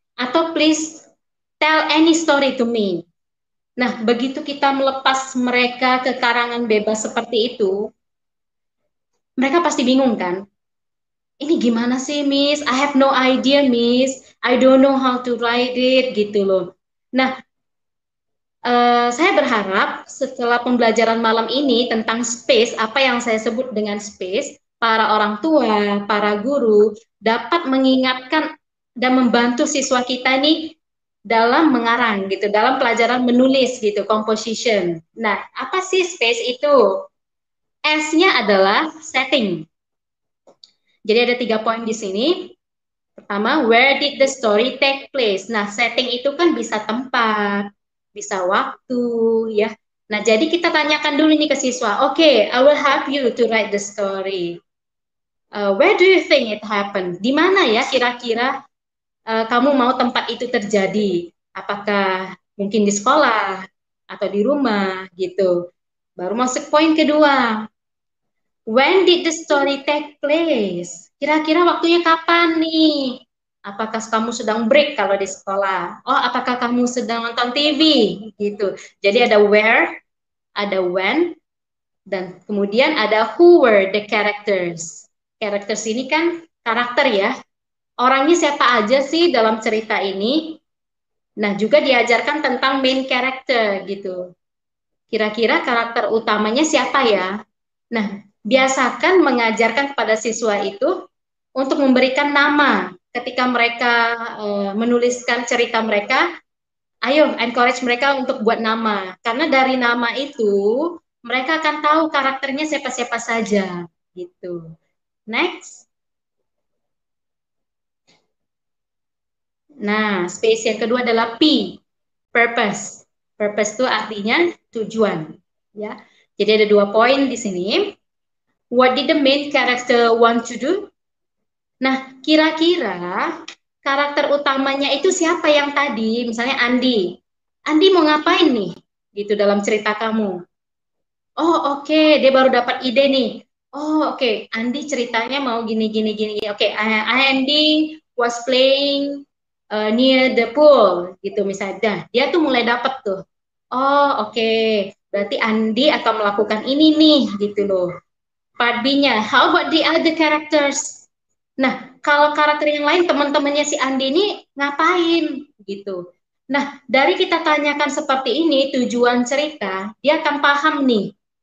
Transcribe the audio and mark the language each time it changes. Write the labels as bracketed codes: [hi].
[id] Atau [en] please tell any story to me. [id] Nah, begitu kita melepas mereka ke karangan bebas seperti itu, mereka pasti bingung kan? Ini gimana sih, [en] Miss? I have no idea, Miss. I don't know how to write it, [id] gitu loh. Nah, saya berharap setelah pembelajaran malam ini tentang space, apa yang saya sebut dengan space, para orang tua, para guru dapat mengingatkan dan membantu siswa kita nih dalam mengarang gitu, dalam pelajaran menulis gitu, composition. Nah, apa sih space itu? S-nya adalah setting. Jadi ada 3 poin di sini. Pertama, [en] where did the story take place? [id] Nah, setting itu kan bisa tempat, bisa waktu, ya. Nah, jadi kita tanyakan dulu nih ke siswa. [en] Oke, I will help you to write the story. Where do you think it happened? [id] Di mana ya kira-kira kamu mau tempat itu terjadi? Apakah mungkin di sekolah atau di rumah gitu? Baru masuk poin kedua. [en] When did the story take place? [id] Kira-kira waktunya kapan nih? Apakah kamu sedang break kalau di sekolah? Oh, apakah kamu sedang nonton TV? Gitu. Jadi ada where, ada when, dan kemudian ada [en] who were the characters. [id] Characters ini kan karakter ya. Orangnya siapa aja sih dalam cerita ini? Nah, juga diajarkan tentang [en] main character [id] gitu. Kira-kira karakter utamanya siapa ya? Nah, biasakan mengajarkan kepada siswa itu untuk memberikan nama ketika mereka menuliskan cerita mereka. Ayo, encourage mereka untuk buat nama. Karena dari nama itu, mereka akan tahu karakternya siapa-siapa saja. Gitu. Next. Nah, space yang kedua adalah P, purpose. Purpose itu artinya tujuan. Ya. Jadi ada 2 poin di sini. [en] What did the main character want to do? [id] Nah, kira-kira karakter utamanya itu siapa yang tadi? Misalnya Andi. Andi mau ngapain nih? Gitu dalam cerita kamu. Oh, oke, dia baru dapat ide nih. Oh, oke, Andi ceritanya mau gini gini gini. [en] Oke, Andi was playing near the pool [id] gitu misalnya. Nah, dia tuh mulai dapat tuh. Oh, oke. Berarti Andi akan melakukan ini nih gitu loh. [en] Part B-nya, how about the other characters? [id] Nah, kalau karakter yang lain, teman-temannya si Andi ini ngapain? Gitu. Nah, dari kita tanyakan seperti ini, tujuan cerita, dia akan paham nih.